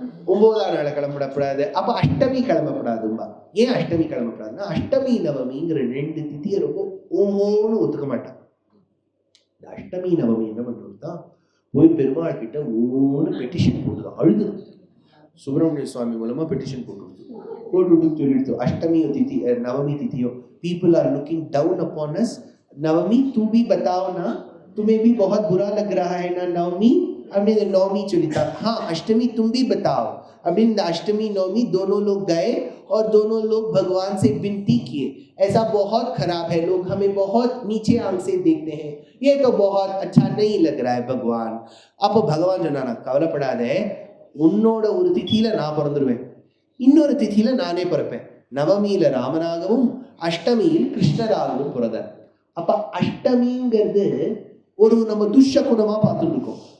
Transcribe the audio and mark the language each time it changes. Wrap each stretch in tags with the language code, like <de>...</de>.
<ta>9ஆம் நாள் கிளம்பிடக்கூடாது. அப்ப அஷ்டமி கிளம்பக்கூடாதும்பா. ஏன் அஷ்டமி கிளம்பக்கூடாதுன்னா, அஷ்டமி நவமிங்கிற 2 திதியை ரொம்ப ஓன்னு ஒத்துக்க மாட்டான். இந்த அஷ்டமி நவமி என்ன பண்ணுறதுதான் போய் பெருமாள் கிட்ட ஓன்னு பெட்டிஷன் போட்டுதான் அழுது. சுப்பிரமணிய சுவாமி மூலமா பெட்டிஷன் போட்டுட்டு சொல்லிடுத்து, அஷ்டமி திதி Navami திதியோ</ta> <en>people are looking down upon us.</en> <hi>नवमी तू भी बताओ ना, तुम्हें भी बहुत बुरा लग रहा है ना नवमी. हमने नवमी चलिता, हाँ अष्टमी तुम भी बताओ. अभी अष्टमी नवमी दोनों लोग गए और दोनों लोग भगवान से विनती किए, ऐसा बहुत खराब है, लोग हमें बहुत नीचे आंख से देखते हैं, ये तो बहुत अच्छा नहीं लग रहा है भगवान. अब भगवान जो ना</hi> <ta>கவலைப்படாதே, உன்னோட ஒரு திதியில நான் பிறந்துருவேன், இன்னொரு திதியில நானே பிறப்பேன். நவமியில ராமனாகவும் அஷ்டமியில் கிருஷ்ணராகவும் பிறந்தார். அப்ப அஷ்டமிங்கிறது ஒரு நம்ம துஷ்சகுணமா பார்த்துட்டு இருக்கோம்.</ta>